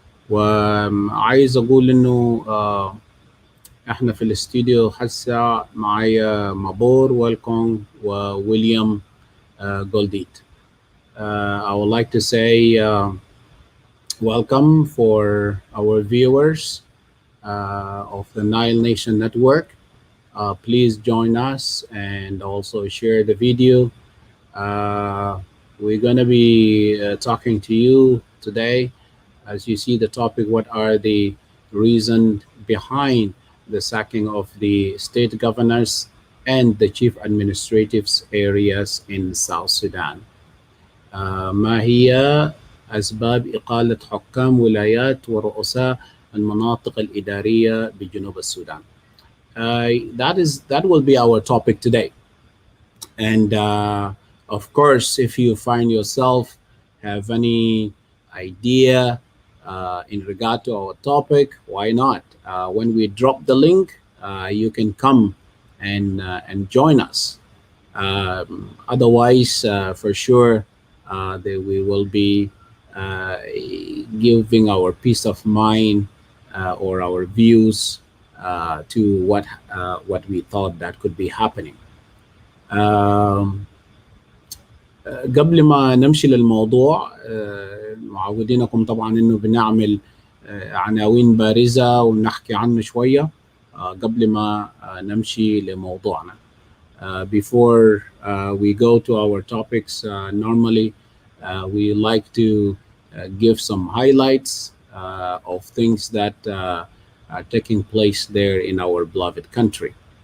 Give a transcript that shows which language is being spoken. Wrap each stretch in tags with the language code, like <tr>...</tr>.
<ar>وعايز أقول إنه احنا في الاستوديو هسه معايا مابور ويلكونغ وويليام جولديت.</ar> <en>I would like to say welcome for our viewers of the Nile Nation Network. Please join us and also share the video Uh, we're going to be talking to you today. As you see the topic, what are the reasons behind the sacking of the state governors and the chief administrative areas in South Sudan.</en> <ar>ما هي أسباب إقالة حكام ولايات ورؤساء المناطق الإدارية بجنوب السودان.</ar> <en>That will be our topic today. And of course, if you find yourself have any idea in regard to our topic, why not? When we drop the link, you can come and join us. Otherwise, for sure, we will be uh, giving our peace of mind or our views to what we thought that could be happening.</en> <ar>Um, قبل ما نمشي للموضوع، معودينكم طبعا انه بنعمل عناوين بارزة ونحكي عنه شوية قبل ما نمشي لموضوعنا.</ar> <en>Before we go to our topics, normally we like to give some highlights of things that are taking place there in our beloved country.</en>